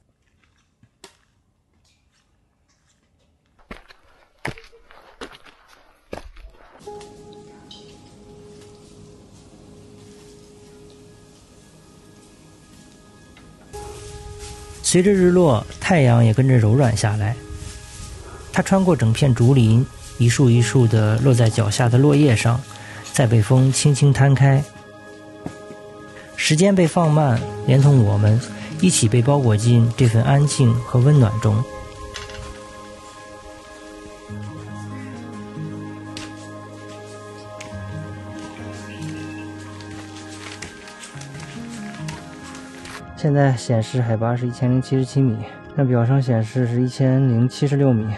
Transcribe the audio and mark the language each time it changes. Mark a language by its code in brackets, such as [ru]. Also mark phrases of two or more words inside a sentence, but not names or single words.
[zh] 隨着日落，太陽也跟着柔軟下來，它穿過整片竹林，一束一束的落在腳下的落葉上，再被風輕輕攤開。時間被放慢， 連同我們一起被包裹進這份安靜和溫暖中。现在显示海拔是1077米，那表上显示是1076米。